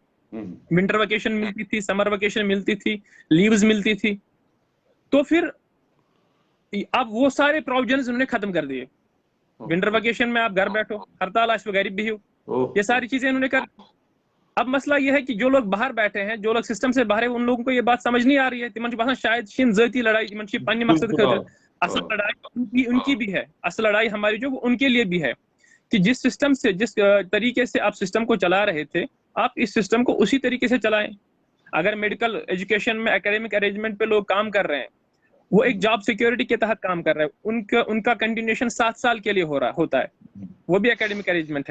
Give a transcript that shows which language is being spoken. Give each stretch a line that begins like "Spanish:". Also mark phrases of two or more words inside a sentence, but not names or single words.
English: winter vacation
Urdu: ملتی تھی,
English: summer vacation
Urdu: ملتی تھی, لیوز ملتی تھی. تو پھر اب وہ سارے پروویژنز انہوں نے ختم کر دیے.
English: winter vacation
Urdu: میں آپ گھر بیٹھو, ہڑتال آش وغیرہ بھی ہو, یہ ساری چیزیں انہوں نے کر. اب مسئلہ یہ ہے کہ جو لوگ باہر بیٹھے ہیں, جو لوگ سسٹم سے باہر ہیں, ان لوگوں کو یہ بات سمجھ نہیں آ رہی ہے.
Kashmiri: تمن باسان شاید شین ذاتی لڑائی, تمن چھ پنہ مقصد خاطر.
Urdu: اصل لڑائی ان کی بھی ہے, اصل لڑائی ہماری جو ان کے لیے بھی ہے کہ جس سسٹم سے, جس طریقے سے آپ سسٹم کو چلا رہے تھے, آپ اس سسٹم کو اسی طریقے سے چلائیں. اگر
English: medical education
Urdu: میں
English: academic arrangement
Urdu: پہ لوگ کام کر رہے ہیں, وہ ایک
English: job security
Urdu: کے تحت کام کر رہے ہیں, ان کا کنٹینیوشن 7 سال کے لیے ہوتا ہے, وہ بھی
English: academic arrangement
Urdu: ہے.